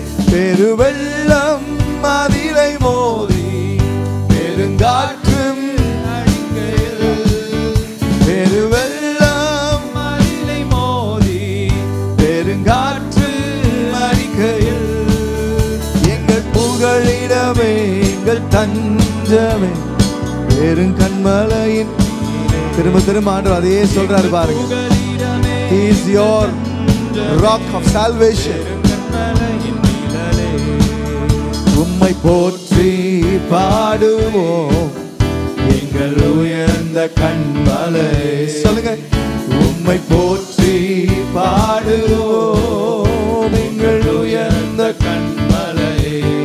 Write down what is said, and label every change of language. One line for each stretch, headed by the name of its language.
Tamil: பெருவெள்ளம் மதிலை மோதி பெருங்காற்றும் அடிக்கையில், பெருவெள்ளம் மதிலை மோதி பெருங்காற்று அடிக்கையில், எங்கள் புகழிடமே எங்கள் தஞ்சமே பெருங்கன்மலையின். திரும்ப திரும்ப ஆண்டவர் அதையே சொல்றாரு பாருங்க.
English: He is your rock of salvation.
Tamil: உம்மை போற்றி பாடுவோம் எங்கள் உயர்ந்த கன்மலையே. சொல்லுங்க, உம்மை போற்றி பாடுவோம் எங்கள் உயர்ந்த கன்மலையே.